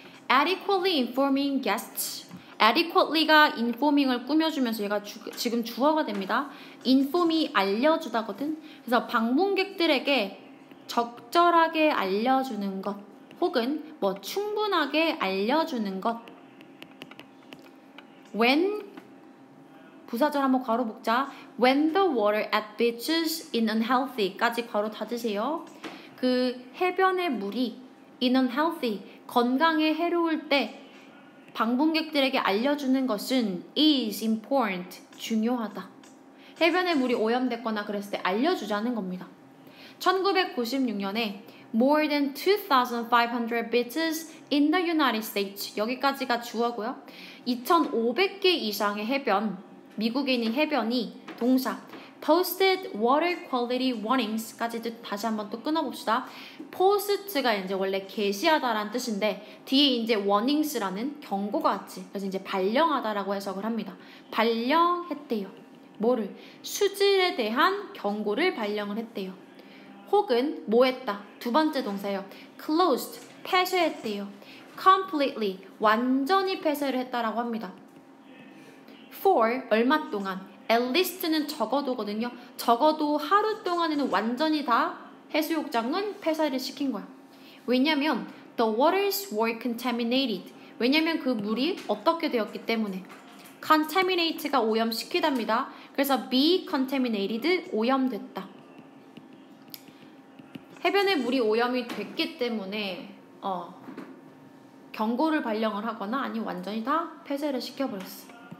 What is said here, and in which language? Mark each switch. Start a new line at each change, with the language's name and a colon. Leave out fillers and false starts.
English: Adequately informing guests.
Korean: adequately가 informing을 꾸며주면서 얘가 지금 주어가 됩니다. inform이 알려주다거든. 그래서 방문객들에게 적절하게 알려주는 것 혹은 뭐 충분하게 알려주는 것.
English: When
Korean: 부사절 한번 괄호 묶자.
English: When the water at beaches is unhealthy
Korean: 까지 괄호 닫으세요. 그 해변의 물이 in unhealthy 건강에 해로울 때 방문객들에게 알려주는 것은
English: is important
Korean: 중요하다. 해변의 물이 오염됐거나 그랬을 때 알려주자는 겁니다. 1996년에
English: more than 2,500 beaches in the United States
Korean: 여기까지가 주어고요. 2,500개 이상의 해변 미국에 있는 해변이 동사
English: posted water quality warnings
Korean: 까지도 다시 한번 또 끊어봅시다. post가 이제 원래 게시하다라는 뜻인데 뒤에 이제 warnings라는 경고가 왔지. 그래서 이제 발령하다라고 해석을 합니다. 발령했대요. 뭐를? 수질에 대한 경고를 발령을 했대요. 혹은 뭐 했다? 두 번째 동사예요. closed, 폐쇄했대요. completely, 완전히 폐쇄를 했다라고 합니다. for, 얼마 동안. at least는 적어도거든요. 적어도 하루 동안에는 완전히 다 해수욕장은 폐쇄를 시킨 거야. 왜냐면
English: the waters were contaminated.
Korean: 왜냐면 그 물이 어떻게 되었기 때문에. contaminate가 오염시키답니다. 그래서 be contaminated, 오염됐다. 해변의 물이 오염이 됐기 때문에 경고를 발령을 하거나 아니면 완전히 다 폐쇄를 시켜버렸어.